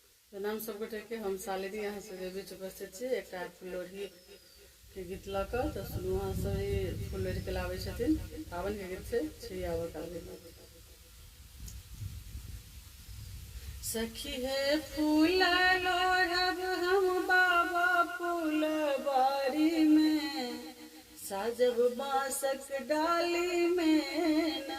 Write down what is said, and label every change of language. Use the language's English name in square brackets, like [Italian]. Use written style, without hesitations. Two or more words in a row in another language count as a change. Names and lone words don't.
[Maithili] प्रणाम सबगोटे के। हम शालिनी यहाँ से बीच उपस्थित छी। एक फुललोढ़ी के गीत लऽ कऽ तऽ सुनू। अहाँ सब ई फुललोढ़ी के लाबै छथिन, पावन के गीत छै छिड़ियाबऽ काल के गीत। सखी है फूल लोढ़ब हम बाबा फूलबारी में, साजब बांसक डाली में ना।